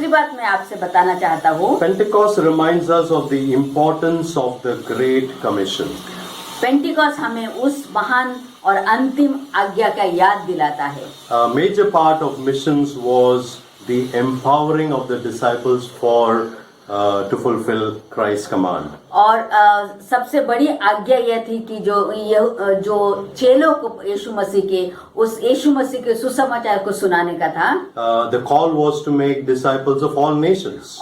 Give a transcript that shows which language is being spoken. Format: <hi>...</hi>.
<hi>दूसरी बात मैं आपसे बताना चाहता हूँ,</hi> <en>Pentecost reminds us of the importance of the Great Commission.</en> <hi>Pentecost हमें उस महान और अंतिम आज्ञा का याद दिलाता है।</hi> <en>A major part of missions was the empowering of the disciples to fulfill Christ's command.</en> <hi>और सबसे बड़ी आज्ञा यह थी कि जो चेलों को यीशु मसीह के सुसमाचार को सुनाने का था।</hi> <en>The call was to make disciples of all nations.</en>